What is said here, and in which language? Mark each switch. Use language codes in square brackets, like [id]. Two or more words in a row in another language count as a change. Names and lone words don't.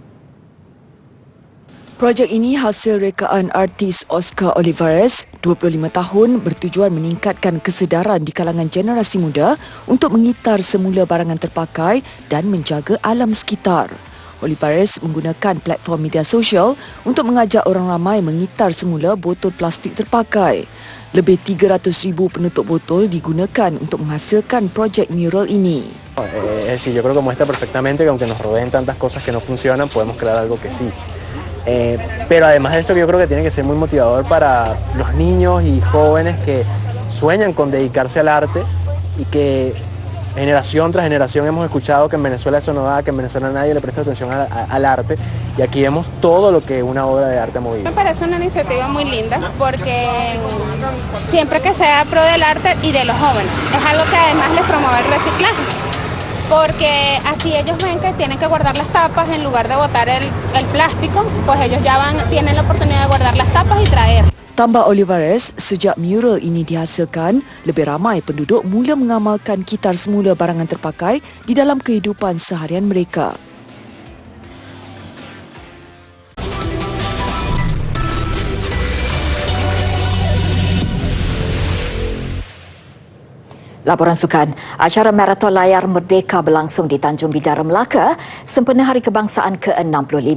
[ms] Projek ini hasil rekaan artis Oscar Olivares, 25 tahun, bertujuan meningkatkan kesedaran di kalangan generasi muda untuk mengitar semula barangan terpakai dan menjaga alam sekitar. Olivares menggunakan platform media sosial untuk mengajak orang ramai mengitar semula botol plastik terpakai. Lebih 300,000 penutup botol digunakan untuk menghasilkan projek mural ini. [es] Es decir, yo creo que muestra perfectamente que aunque nos rodeen tantas cosas que no funcionan, podemos crear algo que sí. Pero además de esto, yo creo que tiene que ser muy motivador para los niños y jóvenes que sueñan con dedicarse al arte y que generación tras generación hemos escuchado que en Venezuela eso no da, que en Venezuela nadie le presta atención al arte, y aquí vemos todo lo que una obra de arte ha movido. Me parece una iniciativa muy linda porque siempre que sea pro del arte y de los jóvenes, es algo que además les promueve el reciclaje, porque así ellos ven que tienen que guardar las tapas en lugar de botar el plástico, pues ellos ya tienen la oportunidad de guardar las tapas y traer. [ms] Tambah Olivares, sejak mural ini dihasilkan, lebih ramai penduduk mula mengamalkan kitar semula barangan terpakai di dalam kehidupan seharian mereka. Laporan sukan, acara Marathon Layar Merdeka berlangsung di Tanjung Bidara, Melaka sempena Hari Kebangsaan ke-65.